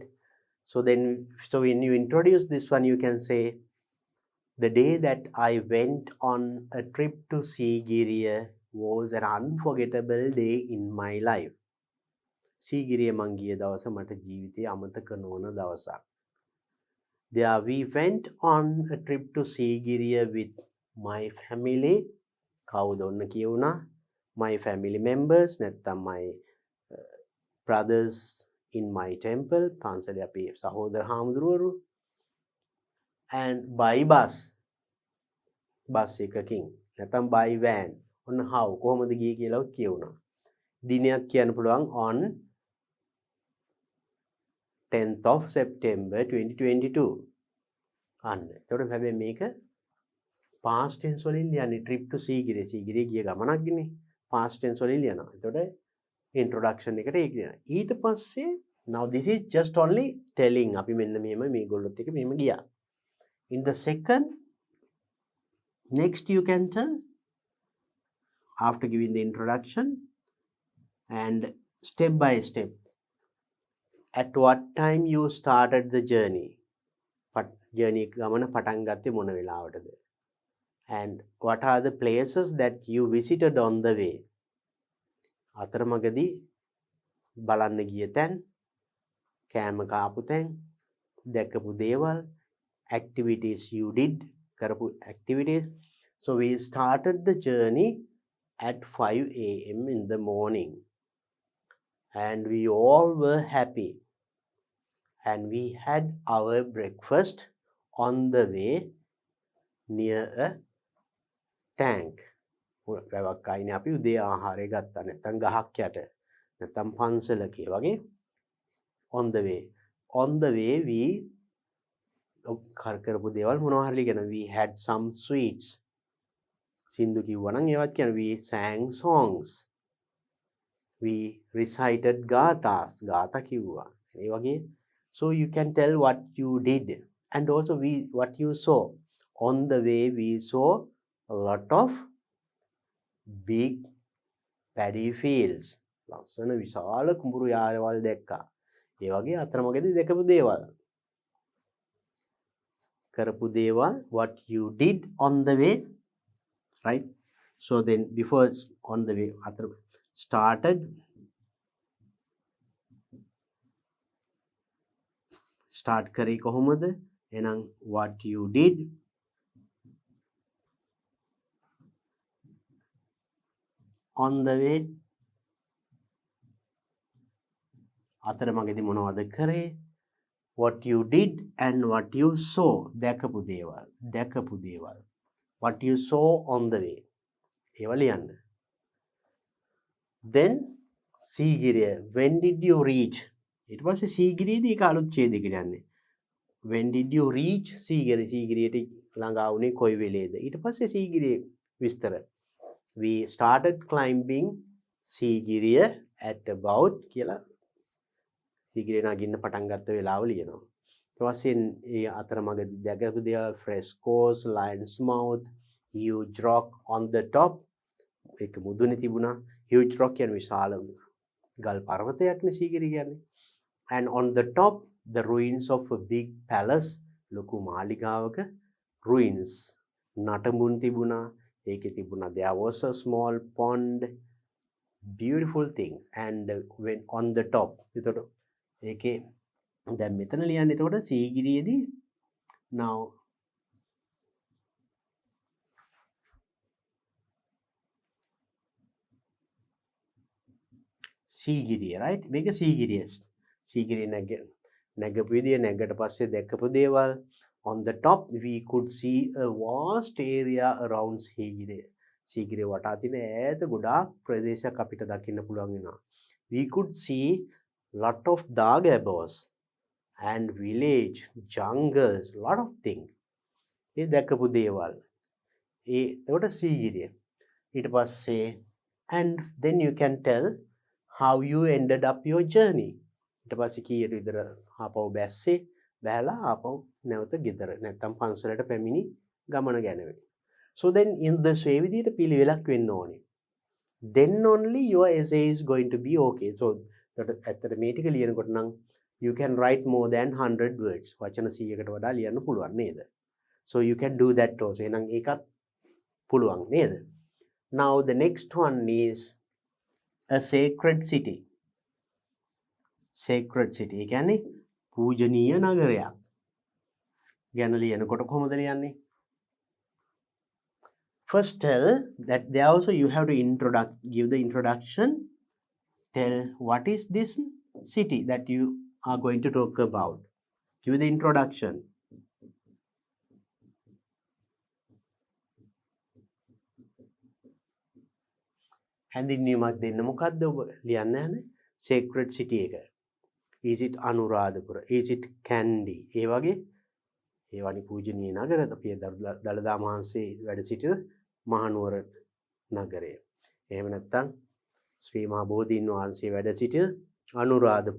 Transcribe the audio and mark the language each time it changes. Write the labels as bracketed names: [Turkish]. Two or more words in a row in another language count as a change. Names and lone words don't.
[English] So when you introduce this one, you can say, the day that I went on a trip to Sigiriya was an unforgettable day in my life. [Sinhala] Sigiriya මං ගිය දවස මට ජීවිතේ අමතක නොවන දවසක්. [English] There we went on a trip to Sigiriya with my family. [Sinhala] කවුද ඔන්න කියුණා? [English] My family members, නැත්නම් my brothers in my temple. [Sinhala] පන්සලේ අපේ සහෝදර හාමුදුරුවරු. [English] And by bus [Sinhala] එකකින් නැත්නම් [English] by van. [Sinhala] ඔන්න how කොහොමද ගියේ කියලා කියුණා. දිනයක් කියන්න පුළුවන් [English] on 10th of September 2022. [Sinhala] අන්න. එතකොට හැබැයි මේක [English] past tense [Sinhala] වලින් ලියන්නේ [English] trip to [Sinhala] සීගිරිය. සීගිරිය ගිය ගමනක් ගිනේ. [English] past tense [Sinhala] වලින් ලියනවා. එතකොට introduction එකට ඒක ලියනවා. ඊට පස්සේ [English] now this is just only telling [Sinhala] අපි මෙන්න මෙහෙම මේගොල්ලොත් එක්ක මෙහෙම ගියා. [English] In the second Next, you can tell, after giving the introduction and step by step, at what time you started the journey. [Sinhala] Journey ගමන පටන් ගත්තේ මොන වෙලාවටද? [English] And what are the places that you visited on the way? [Sinhala] අතරමඟදී බලන්න ගිය තැන්, කෑම කාපු තැන්, දැකපු දේවල්, [English] activities you did, කරපු activities. So we started the journey at 5 a.m. in the morning, and we all were happy, and we had our breakfast on the way near a tank. [Sinhala] වැවක් අයිනේ අපි උදේ ආහාරය ගත්තා, නැත්නම් ගහක් යට, නැත්නම් පන්සලකේ වගේ. [English] On the way we [Sinhala] කරපු දේවල් මොනවා හරි කියන, [English] we had some sweets. [Sinhala] සින්දු කිව්වා නම් ඒවත් කියන, [English] we sang songs, we recited gathas, [Sinhala] ගාථා කිව්වා. ඒ වගේ. [English] So you can tell what you did, and also what you saw. On the way we saw a lot of big paddy fields. [Sinhala] ලස්සන විශාල කුඹුරු යාරවල් දැක්කා. ඒ වගේ අතරමඟදී දැකපු දේවල්, කරපු දේවල්, [English] what you did on the way, right? So then before on the way start [Sinhala] කරේ කොහොමද? [English] එහෙනම් what you did, on the way, [Sinhala] අතරමඟදී මොනවද කරේ, [English] what you did and what you saw, [Sinhala] දැකපු දේවල්, [English] what you saw on the way, [Sinhala] ඒව ලියන්න. [English] Then සීගිරිය, when did you reach? [Sinhala] ඊට පස්සේ සීගිරියේදී ඒක අලුත් ඡේදයකට යන්නේ. [English] when did you reach [Sinhala] සීගිරියට ළඟා වුණේ කොයි වෙලේද? ඊට පස්සේ සීගිරියේ විස්තර. [English] we started climbing සීගිරිය at about [Sinhala] කියලා සීගිරිය නගින්න පටන් ගත්ත වෙලාව ලියනවා. ඊට පස්සේ ඒ අතරමඟදී දැකපු දේවල්, [English] frescoes, lion's mouth, huge rock on the top, [Sinhala] ඒක මුදුනේ තිබුණා. [English] huge rock [Sinhala] කියන්නේ විශාල ගල් පර්වතයක්නේ සීගිරිය කියන්නේ. [English] and on the top the ruins of a big palace, [Sinhala] ලොකු මාලිගාවක ruins, නටඹුන් තිබුණා. ඒකේ තිබුණා [English] there was a small pond, beautiful things. and when on the top, [Sinhala] එතකොට ඒකේ දැන් මෙතන ලියන්නේ, එතකොට සීගිරියේදී now සීගිරිය, right? මේක සීගිරිය නැගපු විදිය, නැගට පස්සේ දැකපු දේවල්. [English] on the top we could see a vast area around [Sinhala] සීගිරිය වටා තියෙන ඈත ගොඩාක් ප්‍රදේශයක් අපිට දකින්න පුළුවන් වෙනවා. [English] we could see lot of dagabos and village, jungles, lot of things. [Sinhala] ඒ දැකපු දේවල්. එතකොට සීගිරිය. ඊට පස්සේ [English] and then you can tell how you ended up your journey. [Sinhala] ඊට පස්සේ කීයට විතර ආපහු බැස්සේ, බැලලා ආපහු නැවත ගෙදර නැත්තම් පන්සලට පැමිණි ගමන ගැන. [English] So then in this way [Sinhala] විදිහට පිළිවෙලක් වෙන්න ඕනේ. [English] then only your essay is going to be okay. So [Sinhala] ඇත්තට මේ ටික ලියනකොට නම් [English] you can write more than 100 words. [Sinhala] වචන 100කට වඩා ලියන්න පුළුවන් නේද? [English] So you can do that also. [Sinhala] එහෙනම් ඒකත් පුළුවන් නේද? [English] Now the next one is a sacred city. Sacred city. [Sinhala] ඒ කියන්නේ පූජනීය නගරයක්. ගැන ලියනකොට කොහොමද ලියන්නේ? [English] First tell that there also you have to give the introduction. Tell what is this city that you are going to talk about. Give the introduction. [Sinhala] හැඳින්වීමක් දෙන්න. මොකද්ද ඔබ ලියන්න යන්නේ? [English] sacred city එක. is it අනුරාධපුර? is it Kandy? [Sinhala] ඒ වගේ ඒවනි පූජනීය නගර, අපේ දළදා මහන්සේ වැඩ සිටින මහනුවර නගරය. එහෙම නැත්නම් ශ්‍රී මහා බෝධීන් වහන්සේ වැඩ සිටින අනුරාධපුරය.